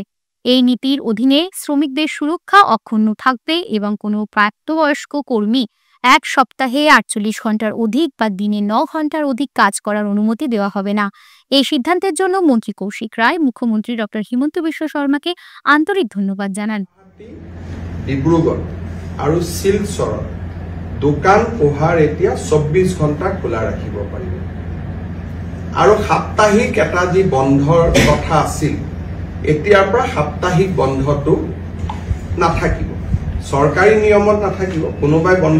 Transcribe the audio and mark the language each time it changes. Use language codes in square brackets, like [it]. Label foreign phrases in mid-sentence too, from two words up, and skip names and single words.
[bn] এই নীতির অধীনে শ্রমিকদের সুরক্ষা অক্ষুণ্ণ থাকবে এবং কোনো প্রাপ্তবয়স্ক কর্মী এক সপ্তাহে 48 ঘন্টার অধিক বা দিনে 9 ঘন্টার অধিক কাজ করার অনুমতি দেওয়া হবে না। এই সিদ্ধান্তের জন্য মন্ত্রী কৌশিক রায় মুখ্যমন্ত্রী ডক্টর হিমন্ত বিশ্ব শর্মাকে আন্তরিক ধন্যবাদ জানান। [as] ডিব্ৰুগড় আৰু শিলচৰ দোকান পোহাৰ এতিয়া 24 ঘণ্টা খোলা ৰাখিব পাৰিব আৰু সাপ্তাহিক এটা যি বন্ধৰ কথা আছিল এতিয়াৰ পৰা সাপ্তাহিক বন্ধটো নাথাকিব চৰকাৰী নিয়মত নাথাকিব কোনোবাই বন্ধ